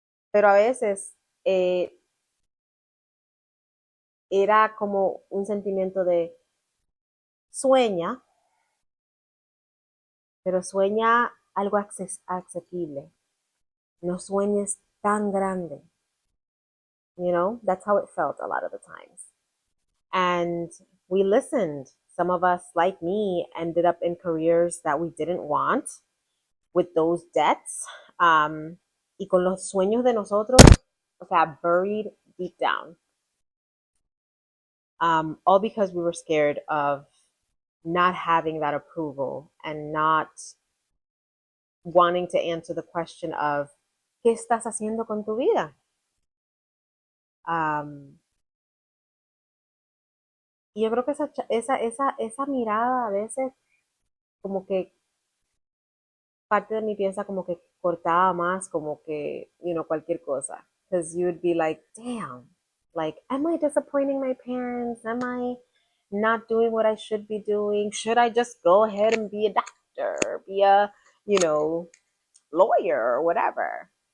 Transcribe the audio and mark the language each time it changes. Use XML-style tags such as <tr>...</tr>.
<es>Pero a veces era como un sentimiento de sueña, pero sueña algo asequible. No sueñes tan grande.</es> <en>That's how it felt a lot of the times. And we listened. Some of us, like me, ended up in careers that we didn't want with those debts.</en> <es>Y con los sueños de nosotros, o sea,</es> <en>buried deep down. All because we were scared of not having that approval and not wanting to answer the question of</en> <es>¿qué estás haciendo con tu vida? Y yo creo que esa mirada a veces como que parte de mí piensa como que cortaba más como que, cualquier cosa.</es> <en>Because you'd be like, damn, like, am I disappointing my parents? Am I not doing what I should be doing? Should I just go ahead and be a doctor, be a, lawyer or whatever?</en>